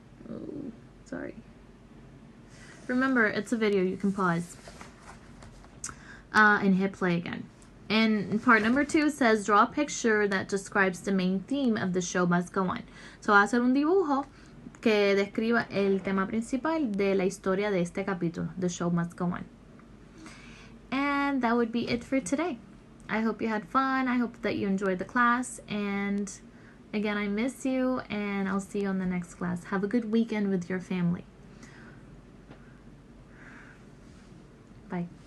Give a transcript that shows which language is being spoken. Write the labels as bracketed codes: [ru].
[en] Oh, sorry. Remember, it's a video. You can pause and hit play again. And part number 2 says, draw a picture that describes the main theme of The Show Must Go On. [es] So, va a hacer un dibujo que describa el tema principal de la historia de este capítulo, The Show Must Go On. [en] And that would be it for today. I hope you had fun. I hope that you enjoyed the class. And again, I miss you, and I'll see you on the next class. Have a good weekend with your family. Bye.